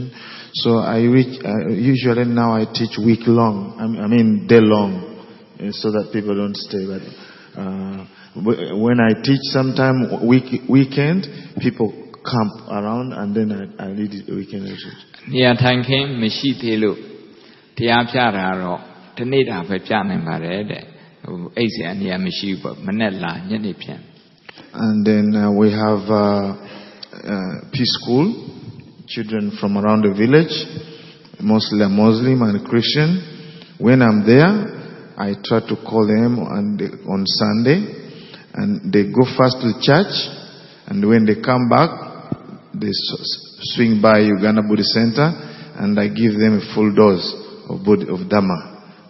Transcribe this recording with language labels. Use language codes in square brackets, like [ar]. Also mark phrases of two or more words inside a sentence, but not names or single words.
[en] So usually now I teach day long, so that people don't stay. But when I teach sometime weekend, people camp around, and then I lead the weekend retreat. [my] နေရာထိုင်ခင်းမရှိသေးလို့တရားပြတာတော့တနေ့တာပဲပြနိုင်ပါတယ်တဲ့အိတ်စရာနေရာမရှိဘူးပေါ့မနေ့လာညနေပြန် [en] And then we have peace school, children from around the village, mostly Muslim and Christian. When I'm there, I try to call them on Sunday, And they go first to the church, and when they come back, they swing by Uganda Buddhist Center, and I give them a full dose of Dhamma.